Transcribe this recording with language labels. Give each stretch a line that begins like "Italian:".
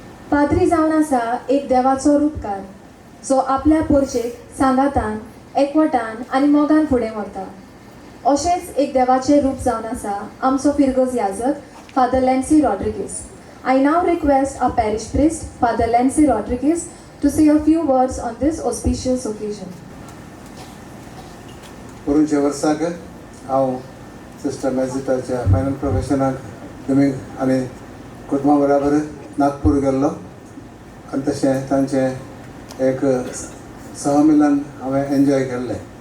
Goan Konkani: पाद्री जावन आसा एक देवाचो रूपकार जो आपल्या पोरचेक सांगातान एकवटान आनी मोगान फुडें व्हरता. अशेंच एक देवाचें रूप जावन आसा आमचो फिरगोज याजक father Lancy Rodrigues.
English: I now request our parish priest, Father Lancy Rodriguez, to say a few words on this auspicious occasion.
Goan Konkani: पोरूंचे वर्साक हांव सिस्टर मॅजिटाच्या फायनल प्रोफेशनाक तुमी आनी कुटुंबा बराबर नागपूर गेल्लो आनी तशें तांचें एक सहमिलन हांवें एन्जॉय केल्लें.